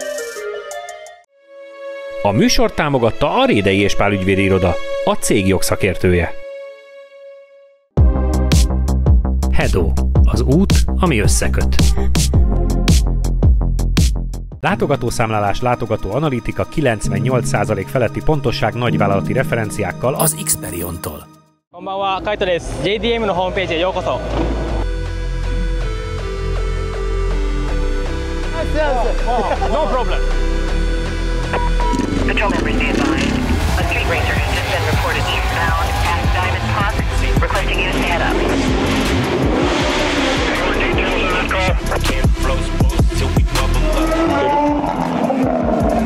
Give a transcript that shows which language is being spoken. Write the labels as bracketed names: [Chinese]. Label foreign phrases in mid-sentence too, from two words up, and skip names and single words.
[Hungarian] A műsort támogatta a Rédei és Pál ügyvédi iroda, a cég jogszakértője. Hedo, az út, ami összeköt. Látogatószámlálás, látogatóanalitika, 98% feletti pontosság nagyvállalati referenciákkal az Xperion-tól. [Japanese] こんばんは、Kaito です. JDM のホームページへようこそ。 [English] No problem. Patrol members be advised. A street racer has just been reported eastbound at Diamond Park, requesting you to head up. More details on that call. Can't flow spoils till we bubble up.